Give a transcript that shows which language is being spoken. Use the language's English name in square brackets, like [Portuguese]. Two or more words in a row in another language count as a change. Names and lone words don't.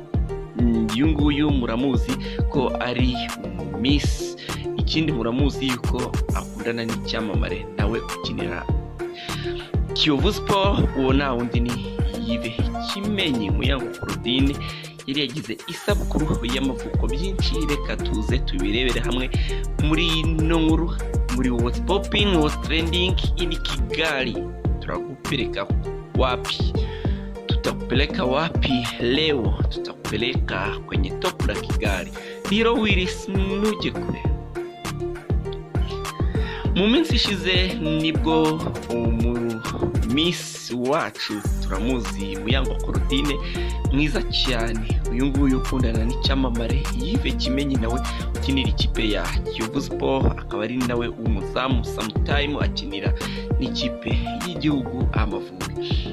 [Kinyarwanda] Uyu nguyu muramuzi ko ari Miss, ikindi muramuzi yuko akundana n'icyamamare nawe ukinira Kiyovu Sport, uwo nta wundi ni Yves Kimenyi. Muyango Claudine yari yagize isabukuru y'amavuko. Byinshi reka tuze tubirebere hamwe muri ino nkuru, muri [English] what's popping, what's trending in Kigali. [Swahili] Tutakupeleka wapi? Tutakupeleka wapi leo? Tutakupeleka kwenye top la Kigali. [Kinyarwanda] Hero Willis nuje kure. Mu minsi ishize nibwo Miss wacu turamuzi Muyango Claudine mwiza cyane. Uyu nguyu ukundana n'icyamamare Yves Kimenyi nawe ukinira ikipe ya Kiyovu Sport, akaba ari nawe umuzamu sometime akinira n'ikipe y'igihugu Amavubi.